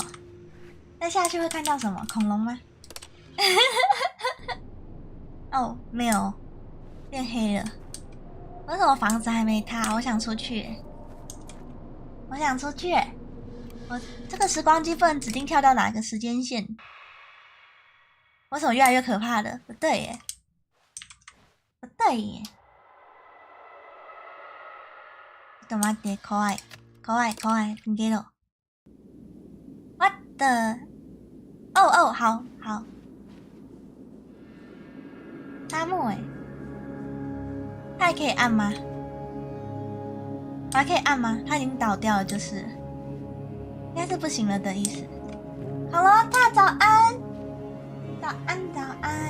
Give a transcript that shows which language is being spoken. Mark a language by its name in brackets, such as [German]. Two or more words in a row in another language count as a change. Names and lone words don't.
[Chinese] 再下去会看到什么？恐龙吗？哦，没有，变黑了。为什么房子还没塌？我想出去，我这个时光机不能指定跳到哪个时间线？为什么越来越可怕了？不对耶。 [Japanese] ちょっと待って、怖い。逃げろ。 [English] What the？ [Chinese] 哦，好。沙漠诶，它还可以按吗？还可以按吗？它已经倒掉了，就是了，应该是不行了的意思。好了，大早安。早安！